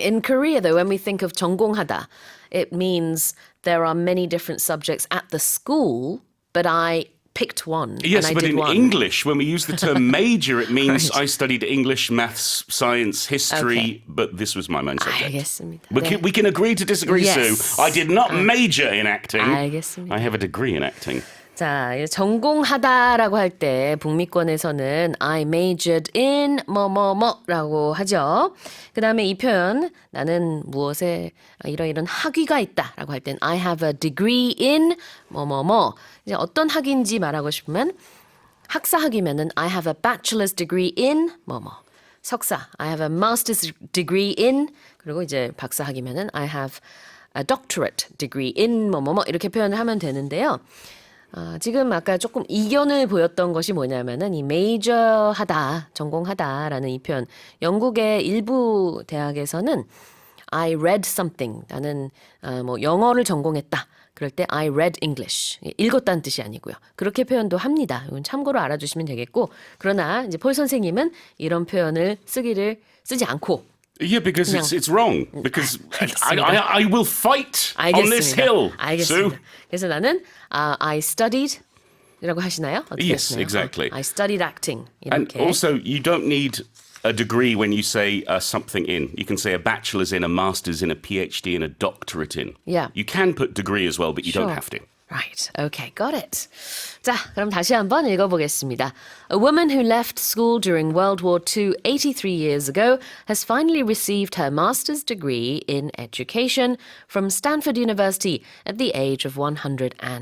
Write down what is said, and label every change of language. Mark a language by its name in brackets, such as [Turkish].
[English] In Korea, though, when we think of 전공하다, it means there are many different subjects at the school, but I picked one. Yes, and I but did in English, when we use the term major, it means I studied English, maths, science, history, but this was my main subject. [Korean] 알겠습니다. [English] We can agree to disagree, Yes. Sue. I did not major in acting. [Korean] 알겠습니다. [English] I have a degree in acting. [Korean] 자, 전공하다라고 할 때 북미권에서는 [English] I majored in [Korean] 뭐뭐뭐라고 하죠. 그 다음에 이 표현 나는 무엇에 이런 학위가 있다라고 할 땐 [English] I have a degree in [Korean] 뭐뭐뭐. 이제 어떤 학위인지 말하고 싶으면 학사학위면은 [English] I have a bachelor's degree in [Korean] 뭐뭐. 석사 [English] I have a master's degree in [Korean] 그리고 이제 박사학위면은 [English] I have a doctorate degree in [Korean] 뭐뭐뭐 이렇게 표현을 하면 되는데요. 지금 아까 조금 이견을 보였던 것이 뭐냐면은 이 메이저하다, 전공하다라는 이 표현. 영국의 일부 대학에서는 [English] I read something. [Korean] 나는 뭐 영어를 전공했다. 그럴 때 [English] I read English. [Korean] 읽었다는 뜻이 아니고요. 그렇게 표현도 합니다. 이건 참고로 알아주시면 되겠고. 그러나 이제 폴 선생님은 이런 표현을 쓰지 않고 [English] Yeah, because it's wrong. Because I will fight on this hill. [Korean] 알겠습니다. 그래서 나는 [English] I studied [Korean] 이라고 하시나요? [English] Yes, exactly. I studied acting. And [Korean] 이렇게. [English] also, you don't need a degree when you say something in. You can say a bachelor's in, a master's in, a PhD in, a doctorate in. Yeah. You can put degree as well, but you don't have to. Right. Okay, got it. [Korean] 자, 그럼 다시 한번 읽어보겠습니다. [English] A woman who left school during World War II 83 years ago has finally received her master's degree in education from Stanford University at the age of 105.